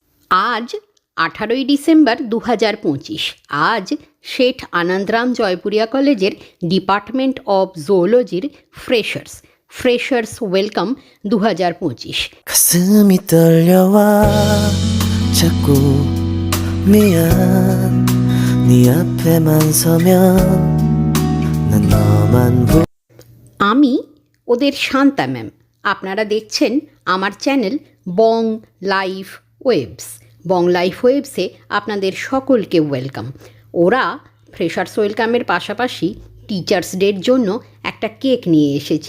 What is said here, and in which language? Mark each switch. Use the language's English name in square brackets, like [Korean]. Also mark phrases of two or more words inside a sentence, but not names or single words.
[Bangla] আজ 18ই ডিসেম্বর 2025। আজ শেঠ আনন্দরাম জয়পুরিয়া কলেজের [English] department of zoology freshers welcome [Bangla] 2025। [Korean] 가슴이 떨려와 자꾸 미안 네 앞에만 서면 난 너만 [Bangla] আমি ওদের শান্তা ম্যাম। আপনারা দেখছেন আমার চ্যানেল বং লাইফ ওয়েবস। বং লাইফ ওয়েবসে আপনাদের সকলকে ওয়েলকাম। ওরা [English] freshers welcome [Bangla] পাশাপাশি [English] teachers day [Bangla] জন্য একটা কেক নিয়ে এসেছে।